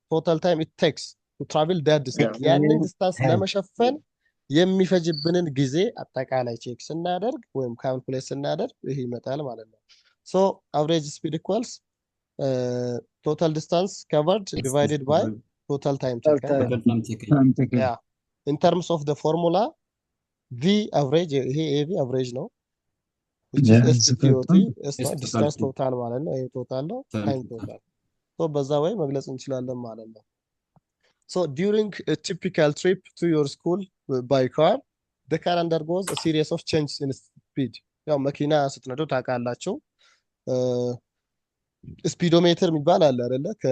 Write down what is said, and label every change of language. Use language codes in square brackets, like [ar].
[en] Total time it takes to travel that distance. [am] ያንን ዲስታንስ ለመሸፈን የሚፈጅብንን ጊዜ አጠቃላይ ቼክ ስናደርግ ወይም ካልኩሌት ስናደርግ ይሄ ይመጣል ማለት ነው። [en] So average speed equals total distance covered divided by total time taken. Yeah. In terms of the formula, V average [am] ይሄ [en] AV average [am] ነው, [en] which is STOT, distance total [am] ማለት ነው። ይሄ [en] total [am] ነው, [en] time total. So [am] በዛ ወይ መግለጽ እንችላለን ማለት ነው። [en] So during a typical trip to your school by car, the car undergoes a series of changes in speed. [am] ያው መኪና ስትነዱ ታውቃላችሁ ስፒዶሜትር የሚባል አለ አይደለ?